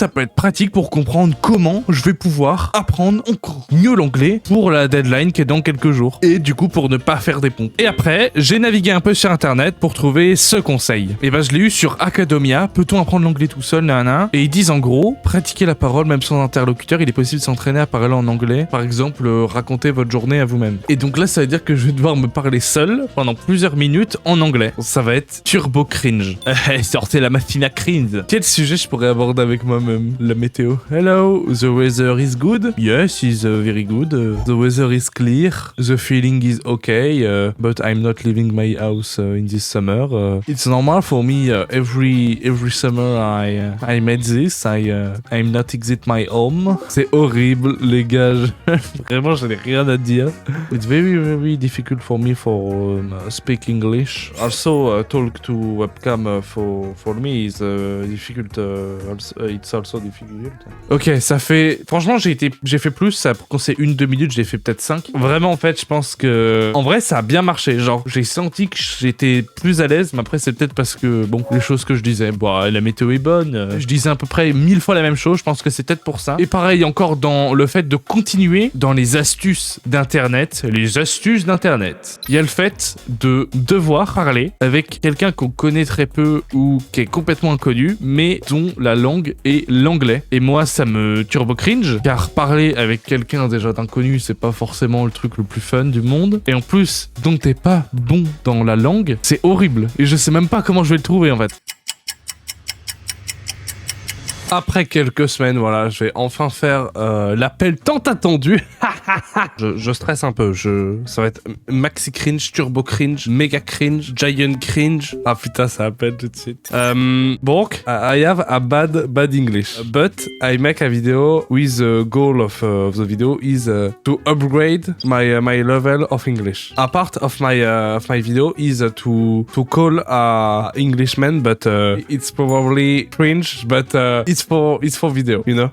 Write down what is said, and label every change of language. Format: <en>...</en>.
<fr>peut être pratique pour comprendre comment je vais pouvoir apprendre encore mieux l'anglais pour la deadline qui est dans quelques jours, et du coup pour ne pas faire des pompes. Et après j'ai navigué un peu sur internet pour trouver ce conseil, et je l'ai eu sur Academia, peut-on apprendre l'anglais tout seul, nanana, et ils disent en gros, pratiquer la parole même sans interlocuteur, il est possible de s'entraîner à parler en anglais. Par exemple, raconter votre journée à vous-même. Et donc là, ça veut dire que je vais devoir me parler seul pendant plusieurs minutes en anglais. Ça va être turbo cringe. Sortez la machina cringe. Quel sujet je pourrais aborder avec moi-même? La météo.</fr> <en>Hello, the weather is good. Yes, it's very good. The weather is clear. The feeling is okay. But I'm not leaving my house in this summer. It's normal for me. Every summer I made this. I'm not exit my home.</en> <fr>C'est horrible, les gars. Vraiment, je n'ai rien à dire.</fr> <en>It's very difficult for me for speak English. Also, talk to webcam for me is difficult. It's also difficult. Ok,</en> <fr>ça fait... Franchement, j'ai fait plus. Ça, quand c'est 1-2 minutes, j'ai fait peut-être 5. Vraiment, en fait, je pense que... En vrai, ça a bien marché. Genre, j'ai senti que j'étais plus à l'aise. Mais après, c'est peut-être parce que, bon, les choses que je disais. Bon, la météo est bonne. Je disais à peu près 1000 fois la même chose. Je pense que c'était peut-être pour ça. Et pareil, encore dans le fait de continuer dans les astuces d'Internet. Les astuces d'Internet. Il y a le fait de devoir parler avec quelqu'un qu'on connaît très peu ou qui est complètement inconnu, mais dont la langue est l'anglais. Et moi, ça me turbo cringe, car parler avec quelqu'un déjà d'inconnu, c'est pas forcément le truc le plus fun du monde. Et en plus, dont t'es pas bon dans la langue, c'est horrible. Et je sais même pas comment je vais le trouver en fait. Après quelques semaines, voilà, je vais enfin faire l'appel tant attendu. je stresse un peu. Ça va être maxi cringe, turbo cringe, méga cringe, giant cringe. Ah putain, ça appelle tout de suite.</fr> <en>Bork, I have a bad English, but I make a video with the goal of the video is to upgrade my level of English. A part of my video is to call a Englishman, but it's probably cringe, but it's for video, you know?</en>